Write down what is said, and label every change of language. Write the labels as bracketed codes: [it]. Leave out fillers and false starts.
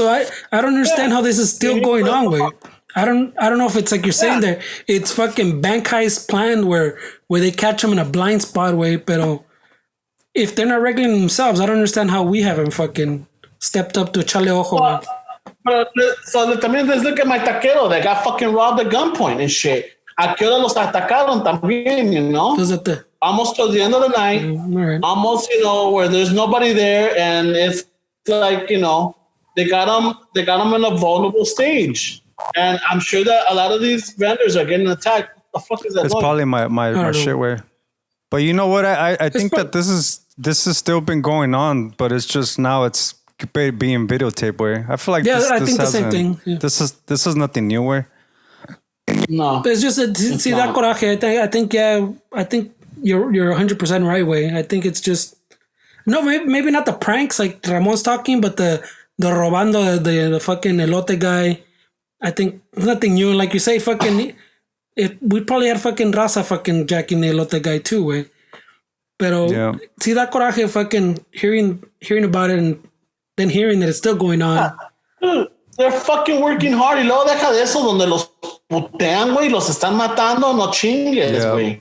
[en] So I don't understand how this is still going on, way. I don't know if it's like you're saying there. It's fucking bank heist planned where they catch them in a blind spot way, [es] pero [en] if they're not regulating themselves, I don't understand how we haven't fucking stepped up to [es] echarle ojo. [en] So [es] también desde que [en] my taquero, they got fucking robbed at gunpoint and shit. [es] ¿A qué hora los atacaron también, [en] Almost till the end of the night. Right. Almost, where there's nobody there, and it's like, they got them in a vulnerable stage. And I'm sure that a lot of these vendors are getting attacked. What the fuck is that? It's probably my shit way. But you know what? I think that this has still been going on, but it's just now it's being videotaped way. I feel like I think the same thing. Yeah. This is nothing new way. No, but it's just that coraje. I think you're 100% right way. I think it's just maybe not the pranks like Ramon's talking, but the [es] robando [en] the fucking elote guy. I think nothing new. Like you say, fucking. We probably had fucking Raza fucking jacking the elote guy too, way. [es] Pero [en] see that coraje, fucking hearing about it and then hearing that it's still going on. Dude, they're fucking working hard. [es] Y luego deja de eso donde los putean, güey, los están matando, no chingues, güey.